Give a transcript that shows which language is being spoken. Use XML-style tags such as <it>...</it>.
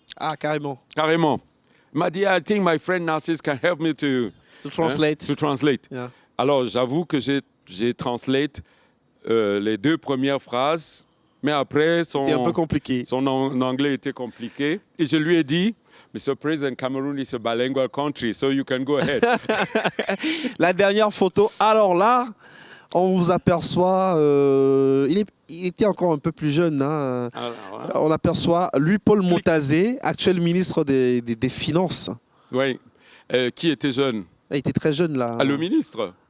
<fr>Ah, carrément. Carrément. Il m'a dit,</fr> <en>I think my friend Narcisse can help me to translate. To translate. Yeah.</en> <fr>Alors, j'avoue que j'ai translate les 2 premières phrases, Mais après, C'était un peu compliqué. son anglais était compliqué. Et je lui ai dit, Mr.</fr> <en>President, Cameroon is a bilingual country, so you can go ahead.</en> <fr>La dernière photo. Alors là, on vous aperçoit, il était encore un peu plus jeune. Hein. Alors, On aperçoit Louis-Paul Montazé, actuel ministre des Finances. oui. Qui était jeune? Il était très jeune là. Ah, le ministre?</fr>